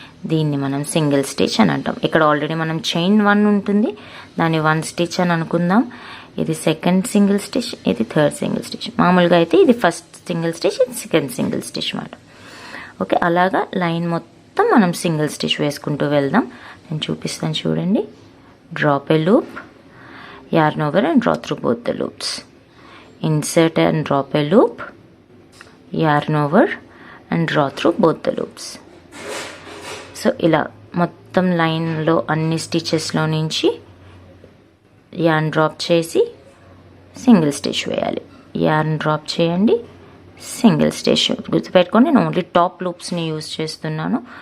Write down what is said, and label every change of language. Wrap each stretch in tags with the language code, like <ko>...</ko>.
<te>దీన్ని మనం single stitch అని అంటాం. ఇక్కడ ఆల్రెడీ మనం చైన్ 1 ఉంటుంది, దాన్ని 1 స్టిచ్ అని అనుకుందాం. ఇది సెకండ్ సింగిల్ స్టిచ్, ఇది థర్డ్ సింగిల్ స్టిచ్. మామూలుగా అయితే ఇది ఫస్ట్ సింగిల్ స్టిచ్, ఇది సెకండ్ సింగిల్ స్టిచ్ అన్నమాట. ఓకే, అలాగా లైన్ మొత్తం మనం సింగిల్ స్టిచ్ వేసుకుంటూ వెళ్దాం. నేను చూపిస్తాను చూడండి.</te> <en>Drop a loop, yarn over and draw through both the loops. Insert and drop a loop, yarn over and draw through both the loops.</en> <te>So ఇలా మొత్తం లైన్లో అన్ని స్టిచెస్లో నుంచి యార్న్ డ్రాప్ చేసి సింగిల్ స్టిచ్ వేయాలి. యార్న్ డ్రాప్ చేయండి, single stitch. గుర్తుపెట్టుకోండి, నేను ఓన్లీ టాప్ లూప్స్ని యూజ్ చేస్తున్నాను.</te>